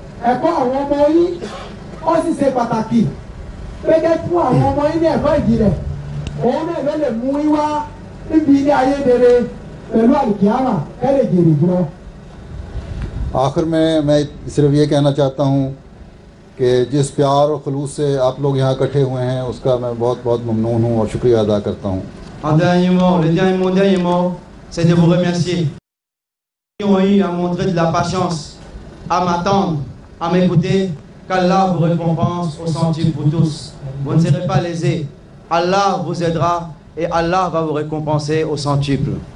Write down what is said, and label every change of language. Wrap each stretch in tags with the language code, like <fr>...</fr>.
<yo>Ẹ̀kọ́ àwọn ọmọ yín ó sì ṣe pàtàkì pé kẹ́ fún àwọn ọmọ yín ní ẹ̀kọ́ ìjìnlẹ̀, òun náà ló lè mú yín wá níbi ilé ayé rere pẹ̀lú àlùkìyámà kẹ́ lè jèrè jùlọ.</yo> <hi>आखिर में मैं सिर्फ ये कहना चाहता हूँ कि जिस प्यार और खलूस से आप लोग यहाँ इकट्ठे हुए हैं उसका मैं बहुत बहुत ममनून हूँ और शुक्रिया अदा करता हूँ।</hi> <fr>Un dernier mot, mon dernier mot, c'est de vous remercier. Qui ont eu à montrer de la patience, à m'attendre, à m'écouter, qu'Allah vous récompense au centuple pour tous. Vous ne serez pas lésés. Allah vous aidera et Allah va vous récompenser au centuple.</fr>